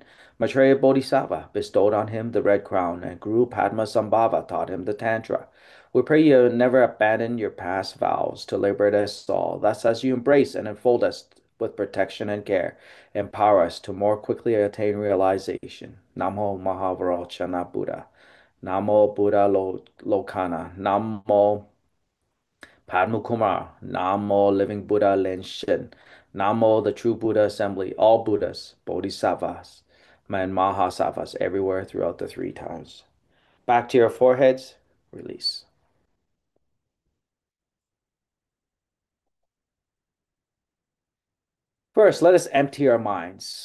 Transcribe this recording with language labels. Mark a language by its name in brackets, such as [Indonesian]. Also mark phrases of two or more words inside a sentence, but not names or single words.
[English] Maitreya Bodhisattva bestowed on him the red crown, and Guru Padmasambhava taught him the Tantra. We pray you never abandon your past vows to liberate us all. Thus, as you embrace and enfold us with protection and care, empower us to more quickly attain realization. Namo Mahavarochana Buddha. Namo Buddha Lokana. Namo Padma Kumar, Namo Living Buddha Lenshin, Namo the True Buddha Assembly, all Buddhas, Bodhisattvas, and Mahasattvas everywhere throughout the three times. Back to your foreheads, release. First, let us empty our minds.